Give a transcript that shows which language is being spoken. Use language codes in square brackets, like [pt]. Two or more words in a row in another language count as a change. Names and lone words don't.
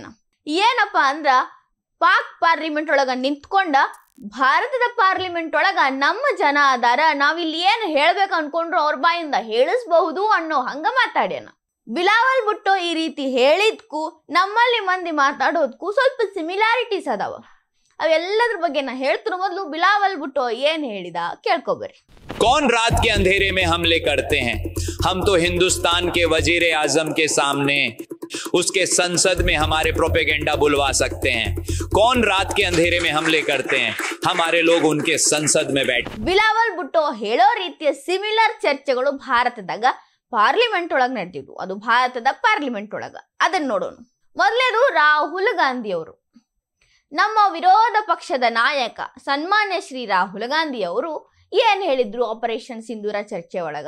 [kn] ಏನಪ್ಪಾ ಅಂದ್ರ, ಪಾಕ್ ಪಾರ್ಲಿಮೆಂಟ್ ಒಳಗ ನಿಂತ್ಕೊಂಡ ಭಾರತದ ಪಾರ್ಲಿಮೆಂಟ್ ಒಳಗ ನಮ್ಮ ಜನ ಅದಾರ, ನಾವಿಲ್ಲಿ ಏನ್ ಹೇಳ್ಬೇಕು ಅನ್ಕೊಂಡ್ರು ಅವ್ರ ಬಾಯಿಂದ ಹೇಳಿಸಬಹುದು ಅನ್ನೋ ಹಂಗ ಮಾತಾಡ್ಯಾನ. ಬಿಲಾವಲ್ ಭುಟ್ಟೋ ಈ ರೀತಿ ಹೇಳಿದ್ಕು ನಮ್ಮಲ್ಲಿ ಮಂದಿ ಮಾತಾಡೋದ್ಕು ಸ್ವಲ್ಪ ಸಿಮಿಲಾರಿಟೀಸ್ ಅದಾವ. ಅವೆಲ್ಲದ್ರ ಬಗ್ಗೆ ನಾ ಹೇಳ್ತಿರೋ ಮೊದಲು ಬಿಲಾವಲ್ ಭುಟ್ಟೋ ಏನ್ ಹೇಳಿದ ಕೇಳ್ಕೊಬರ್ರಿ. [hi] कौन रात के अंधेरे में हमले करते हैं, हम तो हिंदुस्तान के वजीर आजम के सामने उसके संसद में हमारे प्रोपेगेंडा बुलवा सकते हैं. कौन रात के अंधेरे में हमले करते हैं, हमारे लोग उनके संसद में बैठ. [kn] ಬಿಲಾವಲ್ ಭುಟ್ಟೋ ಹೇಳೋ ರೀತಿಯ ಸಿಮಿಲರ್ ಚರ್ಚೆಗಳು ಭಾರತದಾಗ ಪಾರ್ಲಿಮೆಂಟ್ ಒಳಗ ನಡೆದಿದ್ವು. ಅದು ಭಾರತದ ಪಾರ್ಲಿಮೆಂಟ್ ಒಳಗ. ಅದನ್ನ ನೋಡೋಣ. ಮೊದಲೇದು ರಾಹುಲ್ ಗಾಂಧಿ ಅವರು, ನಮ್ಮ ವಿರೋಧ ಪಕ್ಷದ ನಾಯಕ ಸನ್ಮಾನ್ಯ ಶ್ರೀ ರಾಹುಲ್ ಗಾಂಧಿ ಅವರು ಏನ್ ಹೇಳಿದ್ರು ಆಪರೇಷನ್ ಸಿಂಧೂರ ಚರ್ಚೆ ಒಳಗ?